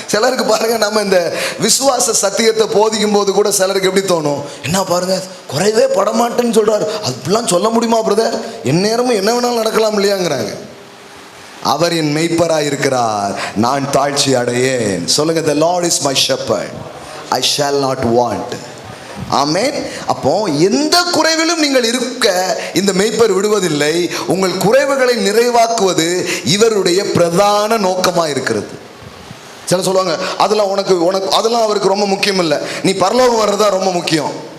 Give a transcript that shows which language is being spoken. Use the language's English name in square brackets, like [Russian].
[Tamil] சிலருக்கு பாருங்க, நம்ம இந்த விசுவாச சத்தியத்தை போதிக்கும் போது கூட சிலருக்கு எப்படி தோணும், என்ன பாருங்க குறைவே படமாட்டேன்னு சொல்றாரு, அப்படிலாம் சொல்ல முடியுமா பிரதர்? எந்நேரமும் என்ன வேணாலும் நடக்கலாம் இல்லையாங்கிறாங்க. அவர் என் மெய்ப்பராய் இருக்கிறார், நான் தாழ்ச்சி அடையேன். சொல்லுங்க, [English] the Lord is my shepherd, I shall not want. [Tamil] ஆமென். அப்போ எந்த குறைவிலும் நீங்கள் இருக்க இந்த மெய்ப்பர் விடுவதில்லை. உங்கள் குறைவுகளை நிறைவாக்குவது இவருடைய பிரதான நோக்கமாக இருக்கிறது. சில சொல்லுவாங்க, அதெல்லாம் உனக்கு அதெல்லாம் அவருக்கு ரொம்ப முக்கியம் இல்லை, நீ பரலோகம் வர்றதா ரொம்ப முக்கியம்.